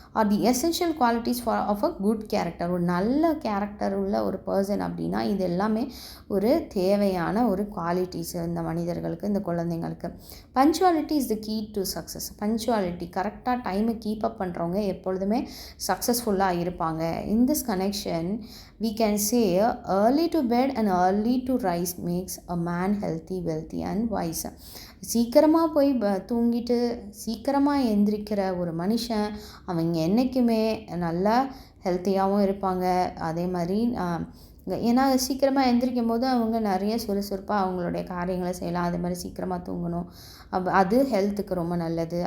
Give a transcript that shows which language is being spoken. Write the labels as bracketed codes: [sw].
[en] Are the essential qualities of a good character. [ta] ஒரு நல்ல character உள்ள ஒரு பர்சன் அப்படின்னா இது எல்லாமே ஒரு தேவையான ஒரு குவாலிட்டிஸ் இந்த மனிதர்களுக்கு, இந்த குழந்தைங்களுக்கு. [en] Punctuality is the key to success. [ta] Punctuality, கரெக்டாக டைமை கீப் அப் பண்ணுறவங்க எப்பொழுதுமே சக்ஸஸ்ஃபுல்லாக இருப்பாங்க. [en] In this connection we can say early to bed and early to rise makes a man healthy, wealthy and wise. [ta] சீக்கிரமாக போய் தூங்கிட்டு சீக்கிரமாக எந்திரிக்கிற ஒரு மனுஷன் அவங்க என்றைக்குமே நல்லா ஹெல்த்தியாகவும் இருப்பாங்க. அதே மாதிரி ஏன்னா சீக்கிரமாக எந்திரிக்கும் போது அவங்க நிறைய சுறுசுறுப்பாக அவங்களுடைய காரியங்களை செய்யலாம். அதே மாதிரி சீக்கிரமாக தூங்கணும், அது ஹெல்த்துக்கு ரொம்ப நல்லது.